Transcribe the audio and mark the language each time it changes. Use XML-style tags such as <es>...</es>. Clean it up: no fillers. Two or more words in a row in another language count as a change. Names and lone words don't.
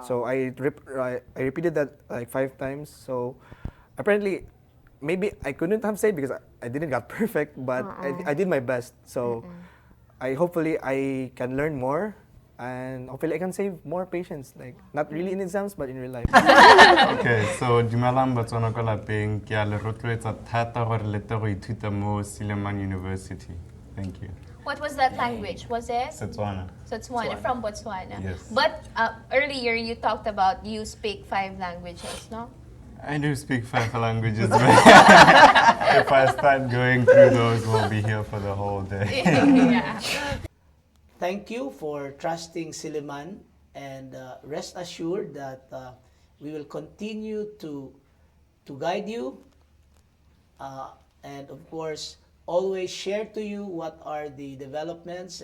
<en>So I repeated that like 5 times. So apparently, maybe I couldn't have saved because I didn't get perfect, but I did my best. So hopefully I can learn more, and hopefully I can save more patients. Like not really in exams, but in real life. Okay, so</en> <tn>dumelang batswana ko lapeng ke a le rotloetsa thata gore le tle go ithuta mo Silliman University.</tn> <en>Thank you. What was that language? Was it? Setswana. Botswana, from Botswana. Yes. But earlier you talked about you speak 5 languages, no? I do speak 5 languages, but if I start going through those, we'll be here for the whole day. Yeah. Thank you for trusting Silliman, and rest assured that we will continue to guide you, and of course always share to you what are the developments.</en>